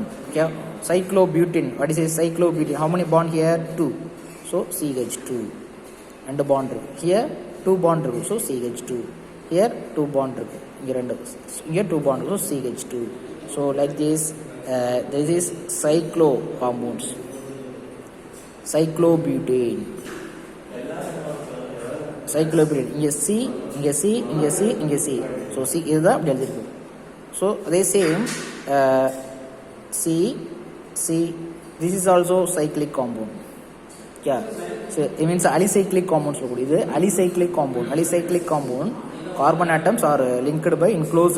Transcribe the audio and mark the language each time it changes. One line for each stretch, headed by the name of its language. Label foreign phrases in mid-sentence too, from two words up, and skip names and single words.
English: Okay. Cyclobutene. What is a cyclobutene? How many bond here? 2. So CH2. And the bond here 2 bond. So CH2. Here 2 bond. Here 2 bond. So CH2. So like this. This is cyclo compounds. Cyclobutane. Cyclobutane.
Tamil: Inge C, inge C, inge C, inge C.
English: So C is the delta. So they same C. This is also cyclic compound. Yeah. So it means alicyclic compounds. This is alicyclic compound. Alicyclic compound. Carbon atoms are linked by enclosed.